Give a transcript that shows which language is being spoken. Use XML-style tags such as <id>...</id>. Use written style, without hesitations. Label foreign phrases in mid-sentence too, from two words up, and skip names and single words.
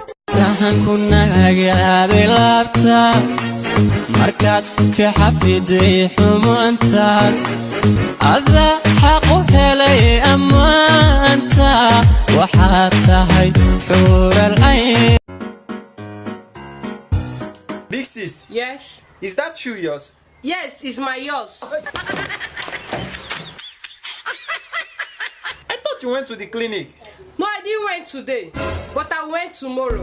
<so>sahanku nagaaday laabta markaad ka xafiday xumaantaad ada xaq u helay ammaanta waxaad tahay xuural cayn.</so> <en>Big sis. Yes? Is that shoe yours? Yes, it's my yours. I thought you went to the clinic. No, I didn't went today, but I went tomorrow.</en>